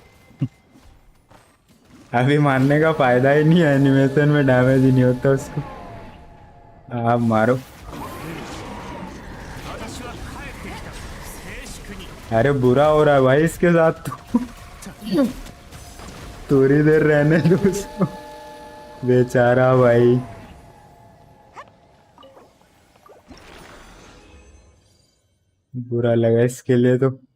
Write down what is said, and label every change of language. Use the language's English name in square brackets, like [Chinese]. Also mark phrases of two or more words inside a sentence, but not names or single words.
[Hindi] अभी मारने का फायदा ही नहीं है, एनिमेशन में डैमेज ही नहीं होता उसको। आप मारो। [Japanese] 私は帰ってきた。静粛に。 [Hindi] अरे बुरा हो रहा है भाई इसके साथ तो। थोड़ी देर रहने दो उसको, बेचारा भाई। बुरा लगा इसके लिए तो।